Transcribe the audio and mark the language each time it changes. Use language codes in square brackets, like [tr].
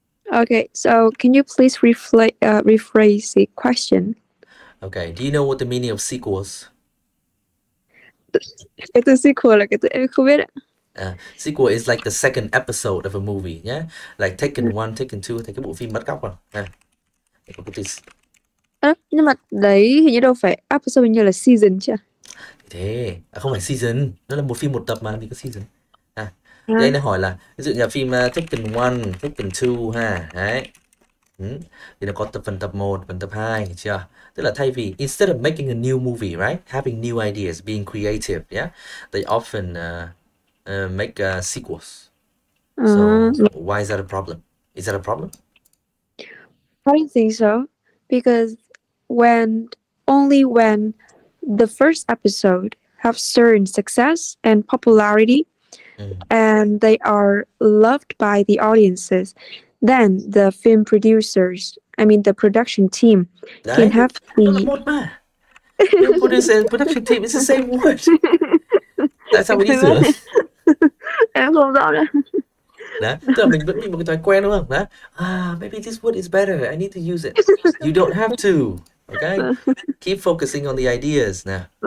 [en] Okay, so can you please rephrase the question? Okay, do you know what the meaning of sequels? [vi] Cái từ sequel là cái từ em không biết ạ. [en] Sequel is like the second episode of a movie, yeah? [vi] Like Taken 1, Taken 2, thì cái bộ phim bắt cóc rồi. Có cái từ Nhưng mà đấy hình như đâu phải episode, hình như là season chứ. thế, không phải season, nó là một phim một tập mà thì có season. Thế anh đang hỏi là ví dụ như là phim Taken 1, Taken 2 ha, đấy. Thì nó có phần tập 1, phần tập 2, hiểu chưa? Tức là thay vì [en] instead of making a new movie, right? Having new ideas, being creative, yeah? They often make sequels. So why is that a problem? Is that a problem? I don't think so, because only when the first episode have certain success and popularity and they are loved by the audiences, then the film producers, I mean the production team, can have [vi] Nó là một mà. [en] Film producer and production team is the same word. [vi] Tại sao mình đi sửa? Em không rõ nữa. Đó, tức là mình vẫn bị một cái thói quen đúng không? Đó. [en] Maybe this word is better. I need to use it. You don't have to. Okay? Keep focusing on the ideas now.